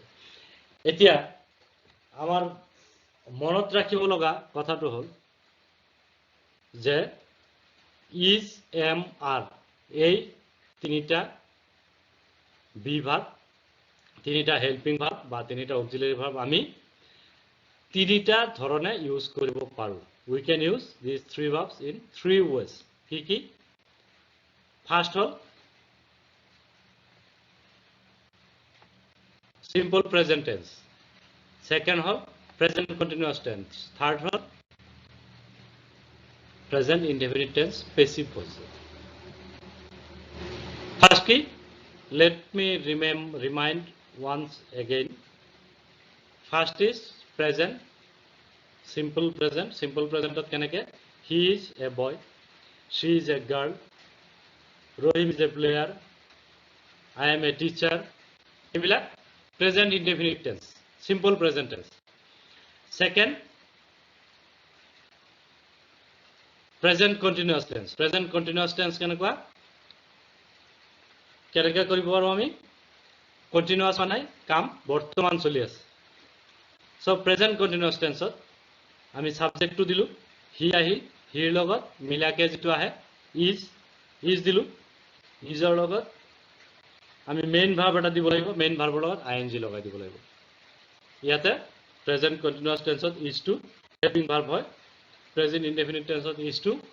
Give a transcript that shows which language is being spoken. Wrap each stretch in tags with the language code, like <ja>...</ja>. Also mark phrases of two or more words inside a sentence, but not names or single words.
<as>এতিয়া আমাৰ মনত ৰাখিব লগা কথাটো হল যে</as> <en>is am are</en> <as>এই তিনিটা</as> <en>be verb</en> <as>তিনিটা</as> <en>helping verb</en> <as>বা তিনিটা</as> <en>auxiliary verb</en> <as>আমি তিনিটা ধৰণে ইউজ কৰিব পাৰো</as> <en>we can use these three verbs in three ways</en> <as>কি ফাৰ্স্ট হল</as> <en>simple present tense second hol present continuous tense third hol present indefinite tense passive voice firstly let me remind once again first is present simple present ot keneke he is a boy she is a girl Rohim is a player I am a teacher ebila present indefinite tense simple present tense second present continuous tense</en> <as>কেনেকুৱা কেনেকৈ কৰিব পাৰো আমি কন্টিনিউয়াস মানে কাম বৰ্তমান চলি আছে সো</as> <en>present continuous tense</en> <as>আমি সাবজেক্টটো দিলো হি আহিল হিৰ লগত মিলাকে যেটো আহে ইজ দিলো ইজৰ লগত আমি</as> <en>main verb</en> <as>এটা দিব লাগিব</as> <en>main verb</en> <as>লগত আইএনজি লগাই দিব লাগিব ইয়াতে</as> <en>present continuous tense is to helping verb</en> <as>হয়</as> <en>present indefinite tense is to</en>